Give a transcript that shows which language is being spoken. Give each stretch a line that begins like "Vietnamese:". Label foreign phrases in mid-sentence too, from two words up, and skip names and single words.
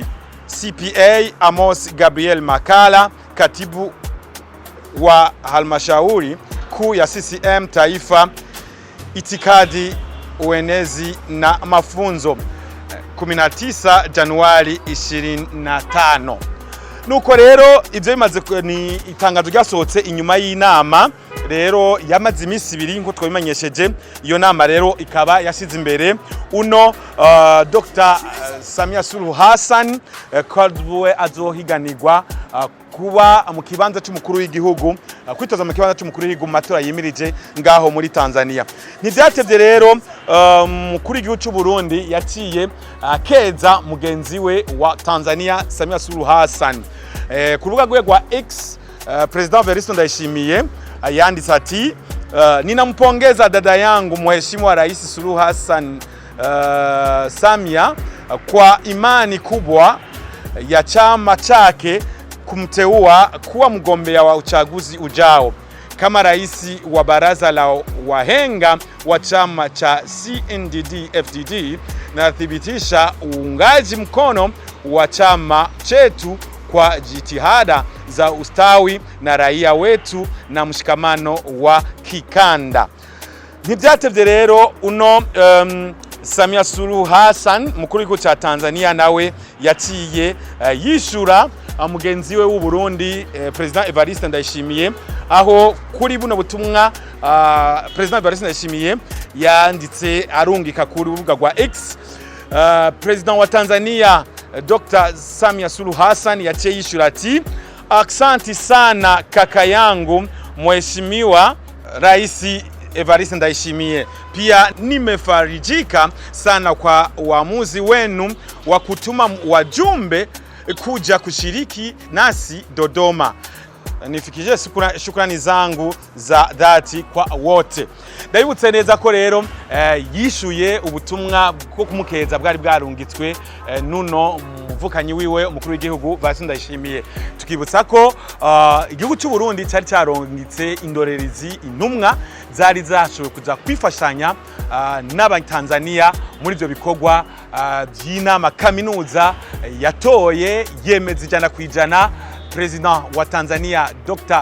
Swahili: CPA Amos Gabriel Makala, katibu wa halmashauri kuu ya CCM Taifa, itikadi, uenezi na mafunzo, 19 Januari 25.
Rundi: Nuko rero ivyo bimaze ni itangazo ryasohotse inyuma y'inama rero yamaze imisi 2 nko twabimenyesheje. Iyo nama rero ikaba yashize imbere uno Dr. Samia Suluhu HASSAN Kubwa azohiganirwa kuba mu kibanza cy'umukuru w'igihugu, kwitoza mu kibanza cy'umukuru w'igihugu mu matora yimirije ngaho muri Tanzania. Ntivyatevye rero mukuru w'igihugu cy'u Burundi yaciye keza mugenzi we wa Tanzania Samia Suluhu HASSAN. Ku rubuga rwe rwa X, Prezida Ndayishimiye yanditse ati
Swahili: ninampongeza dada yangu Mheshimiwa Rais Suluhu Hassan Samia kwa imani kubwa ya chama chake kumteua kuwa mgombea wa uchaguzi ujao. Kama rais wa baraza la wahenga wa chama cha CNDD-FDD, nathibitisha uungaji mkono wa chama chetu kwa jitihada za ustawi na raia wetu na mshikamano wa kikanda.
Rundi: Ntivyatevye rero uno Samia Suluhu HASSAN mukuru w'igihugu cha Tanzania nawe yaciye yishura mugenzi we w'u Burundi President Ndayishimiye, aho kuri buno butumwa President Ndayishimiye yanditse arungika kuri urubuga rwa X. President wa Tanzania Dr. Samia Suluhu HASSAN yaciye yishura ati
Swahili: aksanti sana kaka yangu Mheshimiwa Rais Ndayishimiye. Pia nimefarijika sana kwa uamuzi wenu wa kutuma wajumbe kuja kushiriki nasi Dodoma. Nifikije shukrani zangu za dhati kwa wote.
Rundi: Ndabibutse neza ko rero yishuye ubutumwa bwo kumukeza bwari bwarungitswe nuno muvukanyi wiwe umukuru w'igihugu Ndayishimiye. Tukibutsa ko igihugu cy'u Burundi cyari cyarongitse indorerezi intumwa zari zashoboye kuza kwifashanya n'abatanzania muri byo bikorwa by'inama kaminuza yatoye yemeza 100% Prezida wa Tanzania Dr.